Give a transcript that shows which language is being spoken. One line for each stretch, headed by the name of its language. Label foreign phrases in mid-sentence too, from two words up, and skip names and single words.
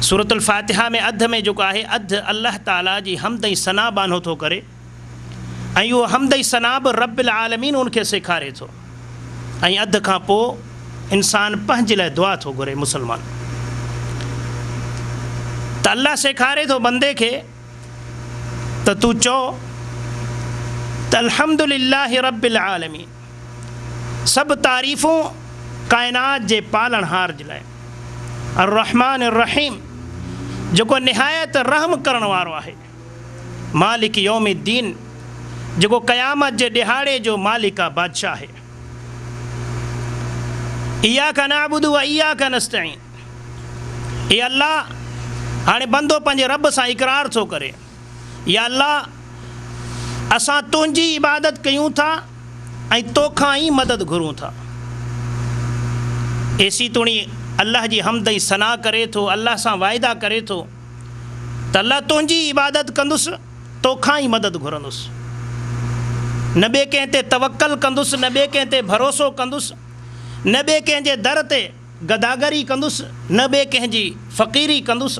Sindhi: सूरतुल फ़ातिहा में अध में जेको आहे, अधु अल्लाह ताला जी हमद ऐं सना बानो थो करे, ऐं उहो हमद ऐं सना बि
Arabic: رب العالمين
Sindhi: उनखे सेखारे थो, ऐं अधु खां पोइ इंसान पंहिंजे लाइ दुआ थो घुरे। मुसलमान त अल्लाह सेखारे थो बंदे खे त तूं चओ त
Arabic: الحمد لله رب العالمين,
Sindhi: सभु तारीफ़ूं काइनात जे पालनहार जे लाइ,
Arabic: الرحمن الرحيم,
Sindhi: जेको निहायत रहम करण वारो आहे,
Arabic: مالك يوم الدين,
Sindhi: जेको क़यामत जे ॾिहाड़े जो मालिक आहे, बादशाह आहे।
Arabic: إياك نعبد وإياك نستعين,
Sindhi: ए अल्लाह, हाणे बंदो पंहिंजे रब सां इक़रार थो करे, या अल्लाह असां तुंहिंजी इबादत कयूं था ऐं तोखां ई मदद घुरूं था। एसी तुणी अल्लाह जी हमद ऐं सना करे थो, अल्लाह सां वाइदा करे थो त अल्लाह तुंहिंजी इबादत कंदुसि, तोखां ई मदद घुरंदुसि, न ॿिए कंहिं ते तवक्कल कंदुसि, न ॿिए कंहिं ते भरोसो कंदुसि, न ॿिए कंहिंजे दर ते गदागरी कंदुसि, न ॿिए कंहिंजी फ़क़ीरी कंदुसि।